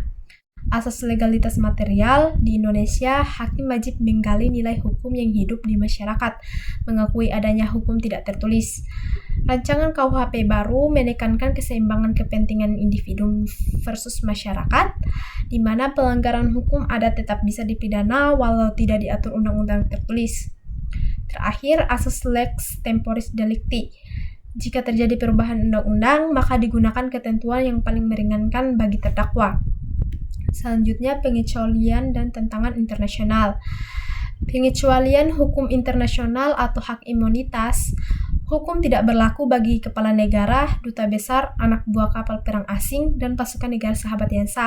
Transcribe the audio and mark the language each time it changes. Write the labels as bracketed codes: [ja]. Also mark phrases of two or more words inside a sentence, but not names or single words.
[id] Asas legalitas material di Indonesia, hakim wajib menggali nilai hukum yang hidup di masyarakat, mengakui adanya hukum tidak tertulis. Rancangan KUHP baru menekankan keseimbangan kepentingan individu versus masyarakat, di mana pelanggaran hukum adat tetap bisa dipidana walau tidak diatur undang-undang tertulis. Terakhir, asas [la] lex temporis delicti. [id] Jika terjadi perubahan undang-undang, maka digunakan ketentuan yang paling meringankan bagi terdakwa. Selanjutnya, pengecualian dan tentangan internasional. Pengecualian hukum internasional atau hak imunitas. Hukum tidak berlaku bagi kepala negara, duta besar, anak buah kapal perang asing, dan pasukan negara sahabat yang sah.